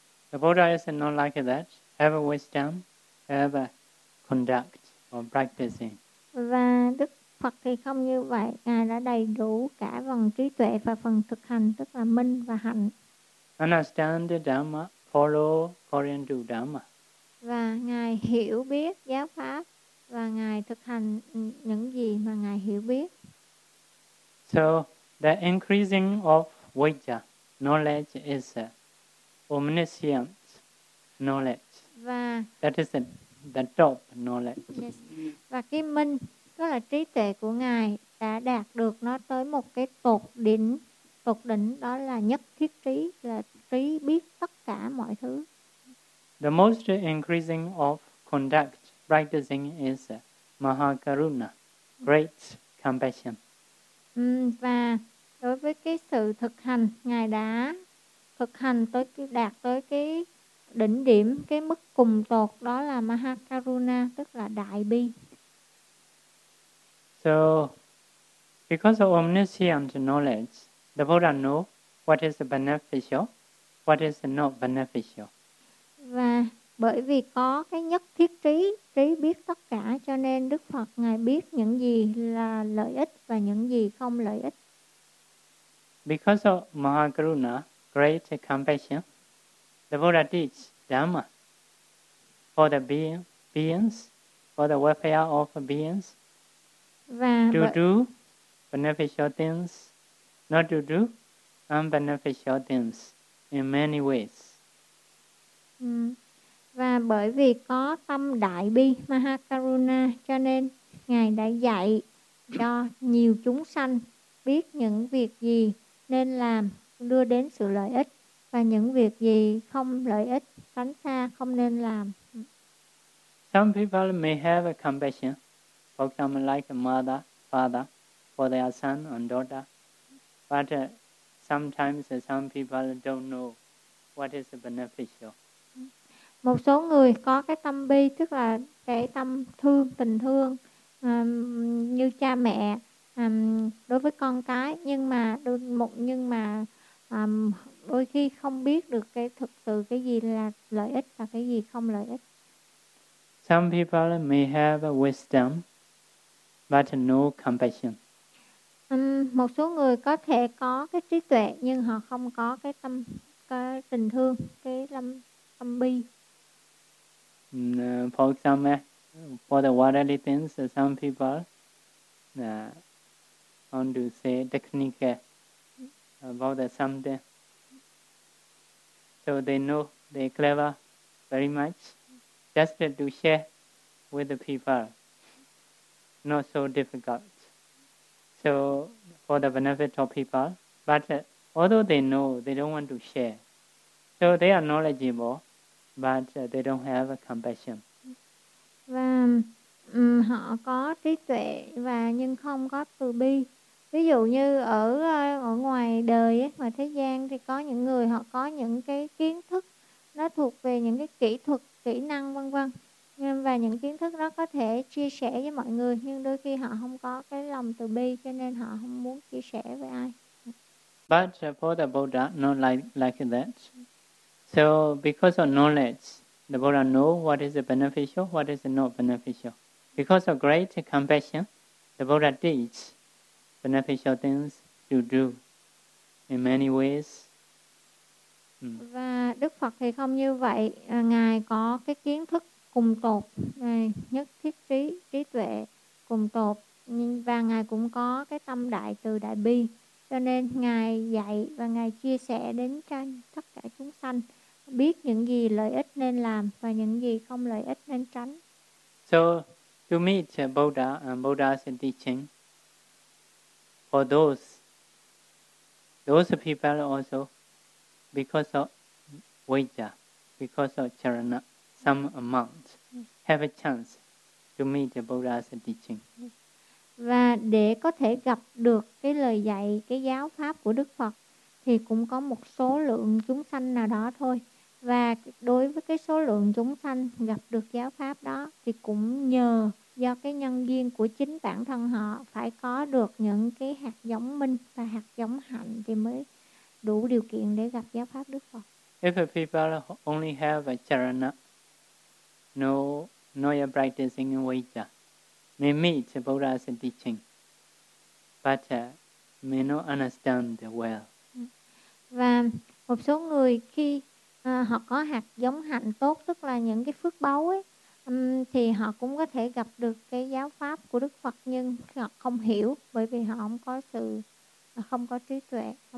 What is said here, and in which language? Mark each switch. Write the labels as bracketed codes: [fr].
[en] The Buddha is not like that. Have a wisdom, have a conduct or practicing. [vi] Và Đức Phật thì không như vậy. Ngài đã đầy đủ cả phần trí tuệ và phần thực hành, tức là minh và hạnh. [en] Understand the Dhamma. Follow according to Dhamma. [vi] Và ngài hiểu biết giáo pháp, và ngài thực hành những gì mà ngài hiểu biết. [en] So the increasing of Vajja knowledge is omniscient knowledge. [vi] Và [en] that is the top knowledge. Yes. [vi] Và cái minh, tức là trí tuệ của ngài đã đạt được nó tới một cái tột đỉnh, đó là nhất thiết trí, là trí biết tất cả mọi thứ. [en] The most increasing of conduct practicing is Mahakaruna, great compassion. [vi] Và đối với cái sự thực hành, ngài đã thực hành tới đạt tới cái đỉnh điểm, cái mức cùng tột, đó là Mahakaruna, tức là đại bi. [en] So, because of omniscient knowledge, the Buddha knows what is beneficial, what is not beneficial. [vi] Và bởi vì có cái nhất thiết trí, trí biết tất cả, cho nên Đức Phật ngài biết những gì là lợi ích và những gì không lợi ích. [en] Because of Mahakaruna, great compassion, the Buddha teaches Dhamma for the beings, for the welfare of beings, do beneficial things, not to do unbeneficial things in many ways. [vi] Và bởi vì có tâm đại bi Mahakaruna, cho nên ngài đã dạy cho nhiều chúng sanh biết những việc gì nên làm đưa đến sự lợi ích, và những việc gì không lợi ích, tránh xa, không nên làm. [en] Some people may have a compassion for someone like a mother, father, for their son and daughter. But sometimes some people don't know what is beneficial. [vi] Một số người có cái tâm bi, tức là cái tâm thương, tình thương như cha mẹ đối với con cái, nhưng mà đôi khi không biết được cái thực sự cái gì là lợi ích và cái gì không lợi ích. [en] Some people may have wisdom but no compassion. [vi] Một số người có thể có cái trí tuệ nhưng họ không có cái tâm, cái tình thương, cái tâm bi. [en] For example, for the worldly things, some people want to say technique about something. So they know they're clever very much, just to share with the people, not so difficult. So for the benefit of people, but although they know, they don't want to share. So they are knowledgeable, but they don't have compassion. [vi] Và họ có trí tuệ và nhưng không có từ bi. Ví dụ như ở ngoài đời ấy, ngoài thế gian thì có những người họ có những cái kiến thức, nó thuộc về những cái kỹ thuật, kỹ năng vân vân. Và những kiến thức đó có thể chia sẻ với mọi người, nhưng đôi khi họ không có cái lòng từ bi, cho nên họ không muốn chia sẻ với ai. [en] But for the Buddha, not like that. So because of knowledge, the Buddha knows what is beneficial, what is not beneficial. Because of great compassion, the Buddha teaches beneficial things to do in many ways. [vi] Và Đức Phật thì không như vậy. Ngài có cái kiến thức cùng tột, nhất thiết trí tuệ cùng tột. Và Ngài cũng có cái tâm đại từ đại bi. Cho nên Ngài dạy và Ngài chia sẻ đến cho tất cả chúng sanh biết những gì lợi ích nên làm và những gì không lợi ích nên tránh. [en] So, to meet Buddha and Buddha's teaching, for those people also, because of vajra, because of charana, some amount, have a chance to meet Buddha's teaching. [vi] Và để có thể gặp được cái lời dạy, cái giáo pháp của Đức Phật, thì cũng có một số lượng chúng sanh nào đó thôi. Và đối với cái số lượng chúng sanh gặp được giáo pháp đó thì cũng nhờ do cái nhân duyên của chính bản thân họ phải có được những cái hạt giống minh và hạt giống hạnh thì mới đủ điều kiện để gặp giáo pháp Đức Phật. [en] If people only have a charana, no practicing in vajra, may meet Buddha's teaching, but may not understand well. [vi] Và một số người khi họ có hạt giống hạnh tốt, tức là những cái phước báu ấy, thì họ cũng có thể gặp được cái giáo pháp của Đức Phật, nhưng họ không hiểu bởi vì họ không có sự, không có trí tuệ.